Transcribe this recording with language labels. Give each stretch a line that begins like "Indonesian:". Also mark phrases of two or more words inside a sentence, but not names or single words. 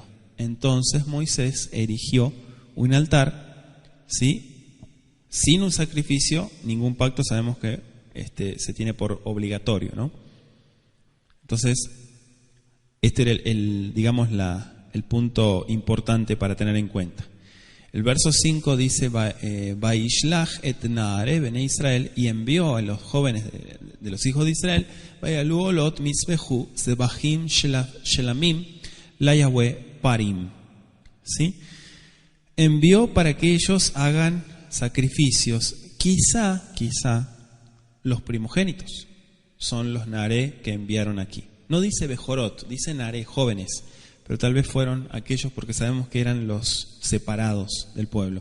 Spanish: Entonces Moisés erigió un altar, ¿sí? Sin un sacrificio, ningún pacto sabemos que se tiene por obligatorio, ¿no? Entonces, este era el punto importante para tener en cuenta. El verso 5 dice,
Hebrew: וישלח את נערי בני ישראל,
Spanish: y envió a los jóvenes de los hijos de Israel,
Hebrew: ויעלו עלת ויזבחו זבחים שלמים ליהוה פרים.
Spanish: ¿Sí? Envió para que ellos hagan sacrificios, quizá los primogénitos son los naare que enviaron aquí. No dice bejorot, dice naare, jóvenes, pero tal vez fueron aquellos porque sabemos que eran los separados del pueblo.